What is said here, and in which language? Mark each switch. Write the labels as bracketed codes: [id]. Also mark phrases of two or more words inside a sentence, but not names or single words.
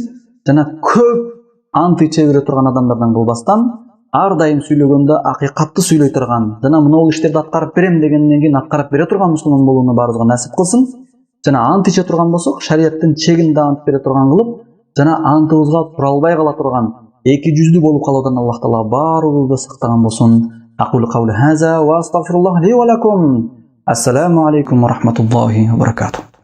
[ky] Жана көп ант иче бере турган адамдардан кылбастан, ар дайым сүйлөгөндө акыйкатты сүйлөй турган, жана мынау иштерди аткарып берем дегенден кийин аткарып бере турган мусулман болууну баарыбызга насип кылсын. Жана ант иче турган болсок, шарияттын чегинде ант бере турган кылып, жана антыбызга тура албай кала турган, эки жүздүү болуп калуудан Аллах Таала баарыбызды сактаган болсун. [ar] أقول قولي هذا وأستغفر الله لي ولكم. السلام عليكم ورحمة الله وبركاته.